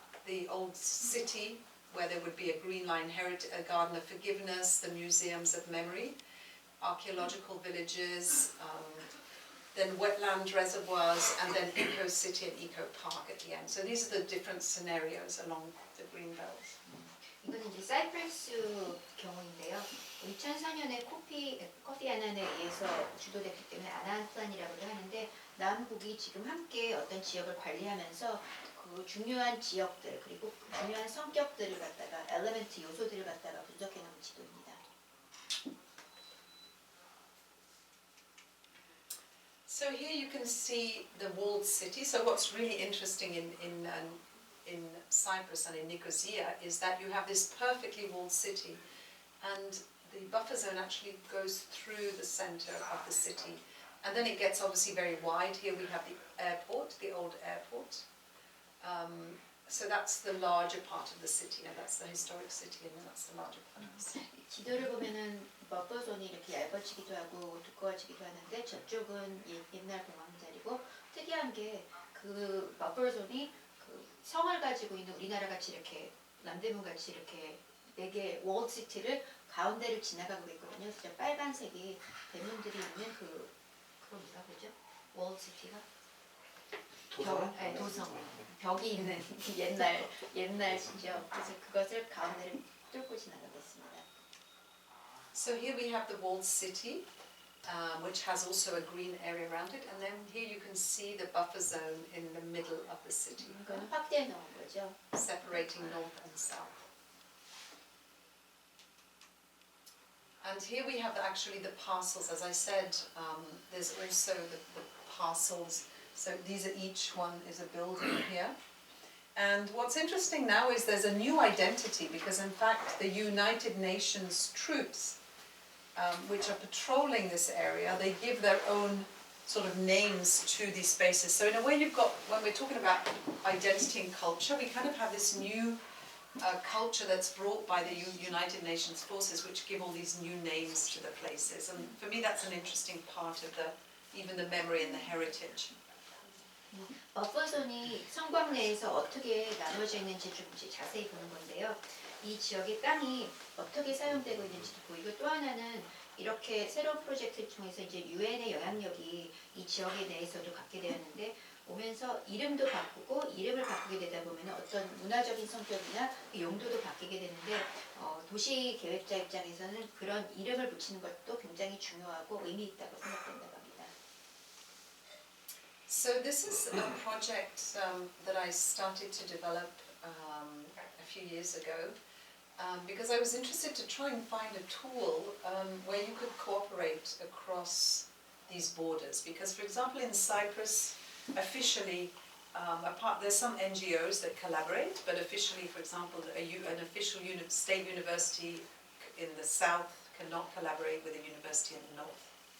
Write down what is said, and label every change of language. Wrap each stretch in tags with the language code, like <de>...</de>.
<en>The old city, where there would be a Green Line a garden of forgiveness, the museums of memory, archaeological villages, then wetland reservoirs, and then eco-city and eco-park at the end. So these are the different scenarios along the green belt.</en> <ko>이거는 이제 사이프러스 경우인데요. 2004년에 커피 아난에 의해서 주도됐기 때문에 아난 플랜이라고도 하는데 남북이 지금 함께 어떤 지역을 관리하면서 그 중요한 지역들 그리고 중요한 성격들을 갖다가 엘리멘트 요소들을 갖다가 분석해 놓은 지도입니다.</ko> <en>So here you can see the walled city. So what's really interesting in Cyprus and in Nicosia is that you have this perfectly walled city, and the buffer zone actually goes through the center of the city, and then it gets obviously very wide. Here we have the airport, the old airport. So that's the larger part of the city, and that's the historic city, and then that's the larger part of the city.</en> <ko>지도를 보면은 버퍼존이 이렇게 얇아지기도 하고 두꺼워지기도 하는데 저쪽은 옛날 공항 자리고 특이한 게 그 버퍼존이 그 성을 가지고 있는 우리나라 같이 이렇게 남대문 같이 이렇게 4개 월드 시티를 가운데를 지나가고 있거든요. 그래서 빨간색이 대문들이 있는 그거 뭐라 그러죠? 월드 시티가 도성 벽이 있는 옛날이죠. 그래서 그것을 가운데를 뚫고 지나가고 있습니다.</ko> <en>So here we have the walled city, which has also a green area around it, and then here you can see the buffer zone in the middle of the city,</en> <ko>이거는 확대해 놓은 거죠.</ko> <en>separating north and south. And here we have actually the parcels. As I said, there's also the parcels. So these are each one is a building here. And what's interesting now is there's a new identity, because in fact the United Nations troops, which are patrolling this area, they give their own sort of names to these spaces. So in a way you've got, when we're talking about identity and culture, we kind of have this new culture that's brought by the United Nations forces, which give all these new names to the places. And for me that's an interesting part of even the memory and the heritage.</en> <ko>버퍼존이 성곽 내에서 어떻게 나눠져 있는지 좀 이제 자세히 보는 건데요. 이 지역의 땅이 어떻게 사용되고 있는지도 보이고, 또 하나는 이렇게 새로운 프로젝트를 통해서 이제 유엔의 영향력이 이 지역에 대해서도 갖게 되었는데, 오면서 이름도 바꾸고, 이름을 바꾸게 되다 보면 어떤 문화적인 성격이나 용도도 바뀌게 되는데, 도시 계획자 입장에서는 그런 이름을 붙이는 것도 굉장히 중요하고 의미 있다고 생각된다고 합니다.</ko> <en>So this is a project that I started to develop a few years ago because I was interested to try and find a tool where you could cooperate across these borders. Because, for example, in Cyprus, officially, there's some NGOs that collaborate, but officially, for example, an official state university in the south cannot collaborate with a university in the north.</en>